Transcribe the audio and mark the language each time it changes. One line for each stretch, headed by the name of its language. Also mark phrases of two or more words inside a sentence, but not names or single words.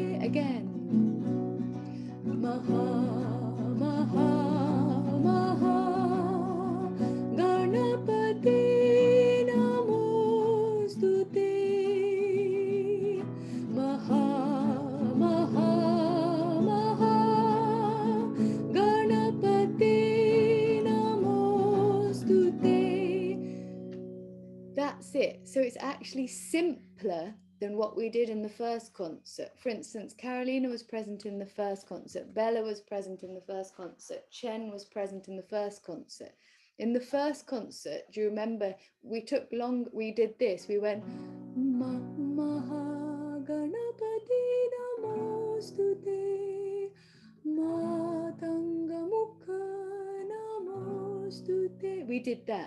Sanskrit: Again, महा महा महा गणपते नमोऽस्तु ते महा महा महा गणपते नमोऽस्तु ते.
English: That's it. So it's actually simpler than what we did in the first concert. For instance, Carolina was present in the first concert, Bella was present in the first concert, Chen was present in the first concert. In the first concert, do you remember, we did this, we went
Sanskrit: महा गणपते नमोऽस्तु ते मातङ्ग मुख नमोऽस्तु ते.
English: We did that.